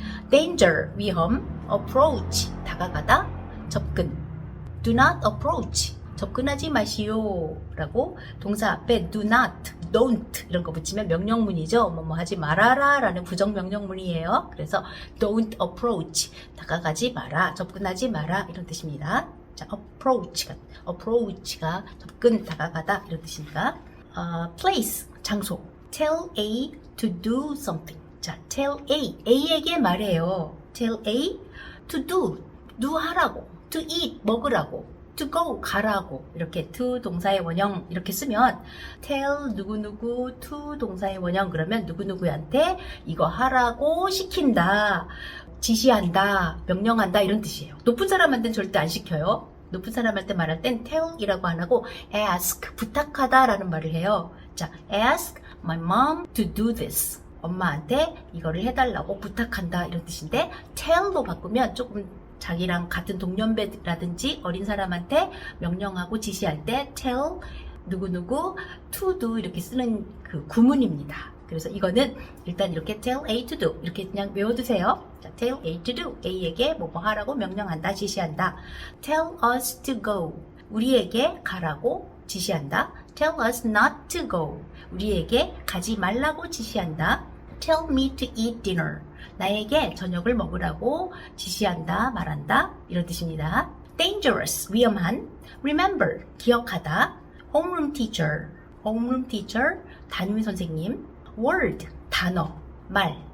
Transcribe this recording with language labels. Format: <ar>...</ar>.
<ko>danger 위험, approach 다가가다, 접근</ko> <en>do not approach</en> <ko>접근하지 마시오 라고 동사 앞에 do not, don't 이런 거 붙이면 명령문이죠. 뭐 하지 말아라 라는 부정명령문이에요. 그래서</ko> <en>don't approach</en> <ko>다가가지 마라, 접근하지 마라 이런 뜻입니다. 자, approach가 접근, 다가가다 이런 뜻이니까 place, 장소</ko> <en>tell A to do something.</en> <ko>자, tell A에게 말해요. tell A to do 하라고, to eat 먹으라고, to go 가라고 이렇게 to 동사의 원형 이렇게 쓰면 tell 누구누구 to 동사의 원형 그러면 누구누구한테 이거 하라고 시킨다, 지시한다, 명령한다 이런 뜻이에요. 높은 사람한테는 절대 안 시켜요. 높은 사람한테 말할 땐 tell이라고 안 하고 ask, 부탁하다 라는 말을 해요.</ko> <en>자, ask my mom to do this.</en> <ko>엄마한테 이거를 해달라고 부탁한다 이런 뜻인데 tell로 바꾸면 조금 자기랑 같은 동년배라든지 어린 사람한테 명령하고 지시할 때 tell 누구누구 to do 이렇게 쓰는 그 구문입니다. 그래서 이거는 일단 이렇게 tell A to do 이렇게 그냥 외워두세요. 자, tell A to do A에게 뭐 하라고 명령한다, 지시한다.</ko> <en>tell us to go</en> <ko>우리에게 가라고 지시한다.</ko> <en>tell us not to go</en> <ko>우리에게 가지 말라고 지시한다.</ko> <en>tell me to eat dinner</en> <ko>나에게 저녁을 먹으라고 지시한다, 말한다 이런 뜻입니다. dangerous 위험한, remember 기억하다,</ko> <en>homeroom teacher</en> <ko>담임 선생님, word 단어, 말.</ko>